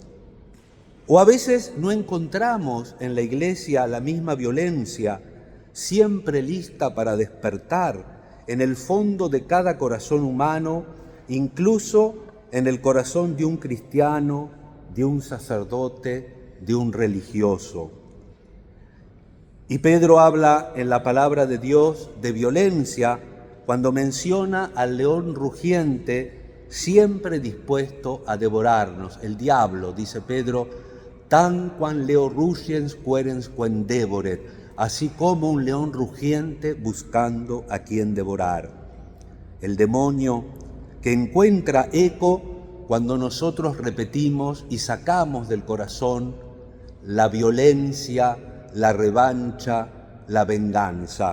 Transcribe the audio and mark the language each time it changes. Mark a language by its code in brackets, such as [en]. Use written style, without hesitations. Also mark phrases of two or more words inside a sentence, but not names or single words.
[es] O a veces no encontramos en la iglesia la misma violencia, siempre lista para despertar en el fondo de cada corazón humano, incluso en el corazón de un cristiano, de un sacerdote, de un religioso. Y Pedro habla en la palabra de Dios de violencia cuando menciona al león rugiente siempre dispuesto a devorarnos. El diablo, dice Pedro, [la] tanquam leo rugiens querens quem devoret, [es] así como un león rugiente buscando a quien devorar. El demonio que encuentra eco cuando nosotros repetimos y sacamos del corazón la violencia, la revancha, la venganza.